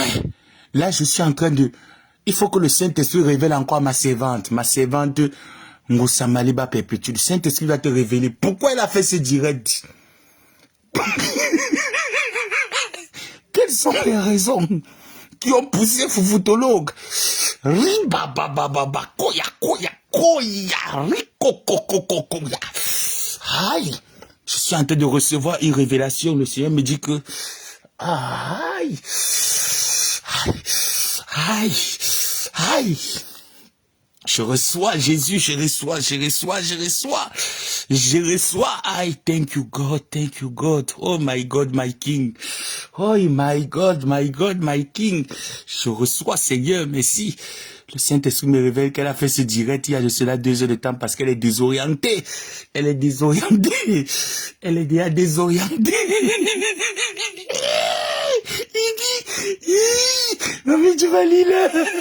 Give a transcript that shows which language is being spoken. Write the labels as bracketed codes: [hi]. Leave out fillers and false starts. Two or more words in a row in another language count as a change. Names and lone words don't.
[fr] Là, je suis en train de... Il faut que le Saint-Esprit révèle encore ma servante. Ma servante, Moussa Maléba Perpétue. Le Saint-Esprit va te révéler pourquoi elle a fait ce direct. Quelles sont les raisons qui ont poussé Foufoutologue? Ribabababa, koya, koya, koya, rikokokokokya. Aïe. Je suis en train de recevoir une révélation. Le Seigneur me dit que... Aïe. Aïe. Aïe. Je reçois Jésus, je reçois. [en] I thank you God. Oh my God, my King. Oh my God, my King. [fr] Je reçois Seigneur, merci. Le Saint-Esprit me révèle qu'elle a fait ce direct il y a de cela 2 heures de temps parce qu'elle est désorientée. Elle est déjà désorientée. Il dit, mais tu vas lire.